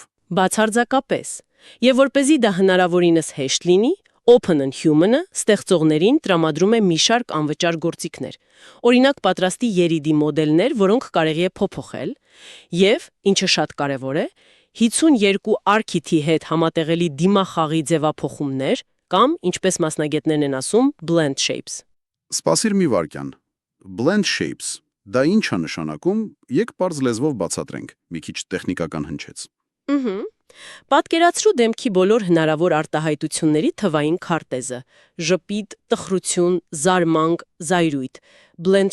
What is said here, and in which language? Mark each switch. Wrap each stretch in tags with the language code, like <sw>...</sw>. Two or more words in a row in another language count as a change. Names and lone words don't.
<hy>Բացարձակապես։ Եվ որպեսզի դա հնարավորինս հեշտ լինի, Open Human-ը ստեղծողներին տրամադրում է մի շարք անվճար գործիքներ։ Օրինակ պատրաստի երիդի մոդելներ, որոնք կարելի է փոփոխել, եւ, ինչը շատ կարևոր է, 52 արքիթի հետ համատեղելի դիմախաղի ձևափոխումներ կամ, ինչպես մասնագետներն են ասում,</hy> <en>blend shapes։</en> <hy>Սպասիր մի վարքյան։</hy> <en>Blend shapes,</en> <hy>դա ինչ է նշանակում, եկ պարզ լեզվով բացատրենք, մի քիչ տեխնիկական հնչեց։ Պատկերացրու դեմքի բոլոր հնարավոր արտահայտությունների թվային քարտեզը՝ ժպիտ, տխրություն, զարմանք, զայրույթ։ Blend</hy>